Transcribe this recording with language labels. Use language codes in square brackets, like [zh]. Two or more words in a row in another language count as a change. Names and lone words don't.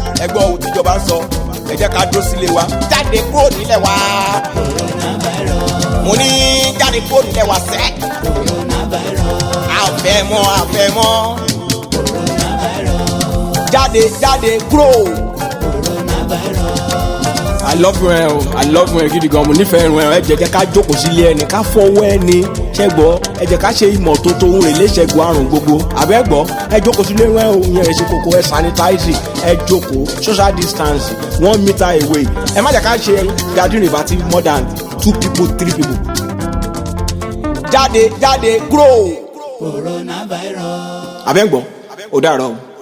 [yo] Ẹ gbọ́ ohun tíjọba ń sọ. Ẹ jẹ́ ká dúró sílé wa. Jáde kúrò nílẹ̀ wa. Coronavirus. Mo ní jáde kúrò nílẹ̀ wa sẹ́. Coronavirus. A ò fẹ́ mọ́, a ò fẹ́ mọ́. Coronavirus. Jáde, jáde kúrò. [en] Coronavirus. I love you, ẹ o. I love you, [yo] ẹ gidi gan. Mo nífẹ̀ẹ́ irun ẹ. Ẹ jẹ́, jẹ́ ká jókòó sílé ẹni, ká fọwọ́ ẹni. Ṣé gbọ́? Ẹ jẹ́ ká ṣe ìmọ́tótó ohun èlé ṣẹ́gun àrùn gbogbo. Àbẹ́ gbọ́? Ẹ jókòó sílé ẹni o. Ìyẹn ẹ ṣe kókó, ẹ sanitize, ẹ jókòó, [en] social distance, one meter away. [yo] Ẹ má jẹ́ ká ṣe [en] gathering about more than two people, three people. [yo] Jáde, jáde, kúrò. Coronavirus. Àbẹ́ gbọ́? Ó dàárọ̀ o.